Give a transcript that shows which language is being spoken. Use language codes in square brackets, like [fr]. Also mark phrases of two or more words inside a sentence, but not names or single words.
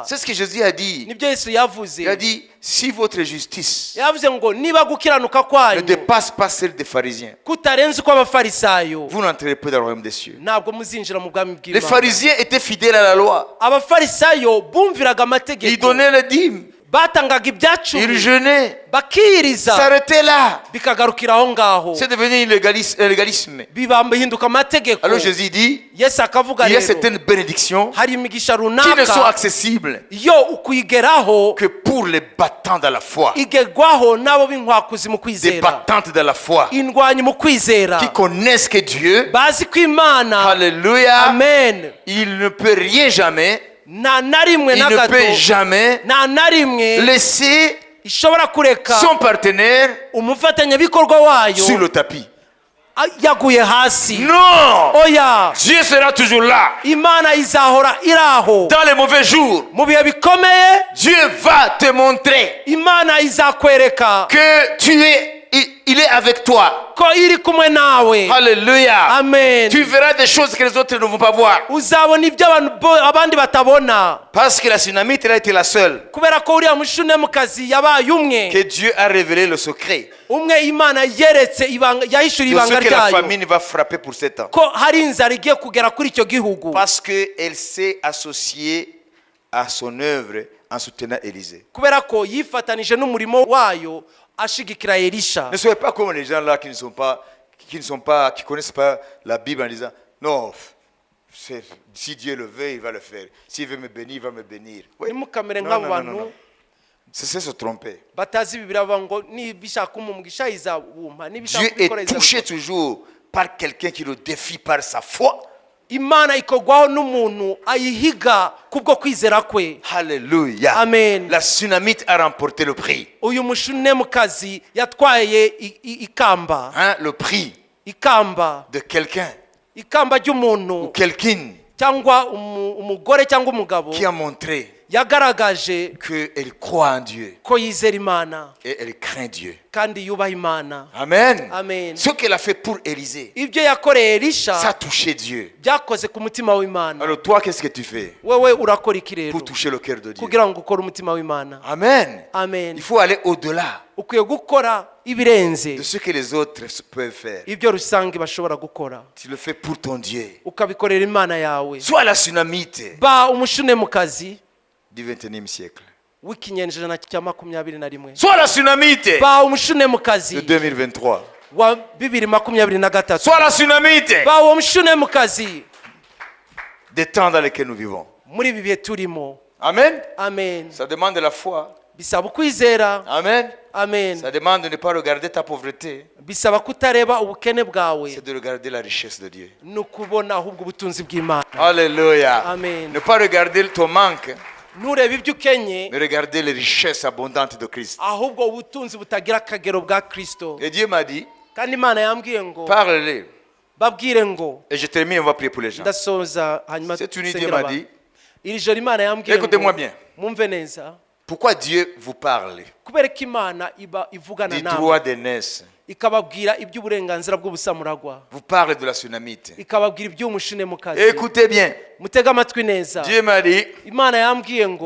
[fr] C'est ce que Jésus a dit. [rw] nibyo Yesu yavuze. [fr] Il a dit, si votre justice [rw] yavuze ngo niba gukiranuka [fr] ne [rw] kwanyu [fr] dépasse pas celle des pharisiens, [rw] kutarenze uko abafarisayo, [fr] vous n'entrez pas dans le royaume des cieux. [rw] ntabwo muzinjira mu bwami [fr] Les [rw] bw'Imana. [fr] pharisiens étaient fidèles à la loi. [rw] abafarisayo bumviraga [fr] Ils [rw] amategeko, [fr] donnaient les dîmes, [rw] batangaga [fr] ils [rw] ibyacumi, [fr] jeûnaient, [rw] bakiriza, [fr] s'arrêtaient là. [rw] bikagarukira aho ngaho, [fr] C'est devenu un légalisme. [rw] bihinduka amategeko. [fr] Alors Jésus dit, [rw] Yesu akavuga [fr] il y a [rw] rero [fr] certaines bénédictions [rw] hari imigisha [fr] qui ne sont [rw] runaka [fr] accessibles [rw] yo ukuyigeraho [fr] que pour les battants dans la foi. [rw] igerwaho n'abo b'inkwakuzi mu [fr] Des [rw] kwizera, [fr] battantes dans la foi. [rw] indwanyi mu kwizera, [fr] Qui connaissent que Dieu, [rw] bazi ko Imana, [fr] alléluia, [rw] amen, [fr] il ne peut rien jamais, [rw] nta na rimwe [fr] il [rw] na [fr] ne [rw] gato, [fr] peut jamais [rw] nta na rimwe [fr] laisser [rw] ishobora kureka [fr] son partenaire [rw] umufatanyabikorwa wayo [fr] sur le tapis. [rw] yaguye hasi. [fr] Non! [rw] oya, [fr] Dieu sera toujours là. [rw] Imana izahora iraho [fr] Dans les mauvais jours, [rw] mu bihe bikomeye. [fr] Dieu va te montrer [rw] Imana izakwereka [fr] que il est avec toi. [rw] ko iri kumwe nawe. [fr] Alléluia. [rw] Amen. [fr] Tu verras des choses que les autres ne vont pas voir. [rw] uzabona ibyo abandi batabona, [fr] Parce que la tsunamite, elle a été la seule [rw] kubera ko uriya mushunemukazi yabaye umwe [fr] que Dieu a révélé le secret [rw] umwe Imana yeretse ibanga, yahishuriye [fr] de ce [rw] ibanga [fr] que la [rw] ryayo [fr] famine va frapper pour 7 ans. [rw] ko hari inzara igiye kugera kuri icyo gihugu, [fr] Parce qu'elle s'est associée à son œuvre en soutenant Élisée. [rw] kubera ko yifatanije n'umurimo wayo ashigikira Elisha. [fr] Ne soyez pas comme les gens là qui connaissent pas la Bible en disant non, si Dieu le veut, il va le faire. S'il veut me bénir, il va me bénir. Oui. [rw] ntimukamere [fr] Non, [rw] nk'abo [fr] non, non, non, [rw] bantu [fr] non. C'est se tromper. [rw] batazi Bibiliya bavuga ngo nibishaka umugisha izawumpa, nibishaka [fr] Dieu [rw] kubikora [fr] est touché [rw] izabikora. [fr] toujours par quelqu'un qui le défie par sa foi. [rw] Imana ikogwaho n'umuntu ayihiga kubwo kwizera kwe. [fr] Alléluia. [rw] Amen. [fr] La tsunamite a remporté le prix. [rw] uyu mushunemukazi yatwaye ikamba, [fr] Hein, le prix [rw] ikamba, [fr] de quelqu'un [rw] ikamba [fr] ou [rw] ry'umuntu [fr] quelqu'une [rw] cyangwa umugore cyangwa umugabo [fr] qui a montré [rw] yagaragaje [fr] qu'elle croit en Dieu [rw] ko yizera Imana [fr] et elle craint Dieu. [rw] kandi yubaha Imana. [fr] Amen. [rw] Amen. [fr] Ce qu'elle a fait pour Élisée, [rw] ibyo yakoreye [fr] ça a [rw] Elisha [fr] touché Dieu. [rw] byakoze ku mutima w'Imana. [fr] Alors toi, qu'est-ce que tu fais [rw] wewe urakora iki rero [fr] pour toucher le cœur de Dieu? [rw] kugira ngo ukore umutima w'Imana? [fr] Amen. [rw] Amen. [fr] Il faut aller au-delà [rw] ukwiye gukora ibirenze [fr] de ce que les autres peuvent faire. [rw] ibyo rusange bashobora gukora, [fr] Tu le fais pour ton Dieu. [rw] ukabikorera Imana yawe. [fr] Sois la tsunamite [rw] ba umushunemukazi [fr] du 21e siècle. [rw] w'ikinyejana cya 21. [fr] Sois la tsunamite [rw] ba umushunemukazi [fr] de 2023. [rw] wa 2023 [fr] Sois la tsunamite [rw] ba uwo mushunemukazi [fr] des temps dans lesquels nous vivons. [rw] muri ibi bihe turimo. [fr] Amen. [rw] Amen. [fr] Ça demande de la foi. [rw] Bisaba ukwizera. [fr] Amen. [rw] Amen. [fr] Ça demande de ne pas regarder ta pauvreté. [rw] Bisaba kutareba ubukene bwawe, [fr] C'est de regarder la richesse de Dieu. [rw] ni ukubona ahubwo ubutunzi bw'Imana. [fr] Alléluia. [rw] Amen. [fr] Ne pas regarder ton manque, [rw] Nturebe ibyo ukenye, [fr] mais regarder les richesses abondantes de Christ. [rw] ahubwo ubutunzi butagira akagero bwa Kristo. [fr] Et Dieu m'a dit, [rw] Kandi Imana yambwiye ngo [fr] parle-les. [rw] babwire ngo, [fr] Et je termine, on va prier pour les gens. [rw] ndasoza hanyuma [fr] Cette nuit, Dieu [rw] dusengere [fr] m'a [rw] abantu. [fr] dit, [rw] Iri joro Imana yambwiye [fr] écoutez-moi [rw] ngo [fr] bien. [rw] mwumve neza, [fr] Pourquoi Dieu vous parle [rw] kubera ko Imana iba ivugana [fr] du [rw] nawe [fr] droit d'aînesse, [rw] ikababwira iby'uburenganzira bw'ubusamuragwa, [fr] vous parle de la tsunamite. [rw] ikababwira iby'umushunemukazi. [fr] Écoutez bien. [rw] Mutega amatwi neza. [fr] Dieu m'a dit, [rw] Imana yambwiye ngo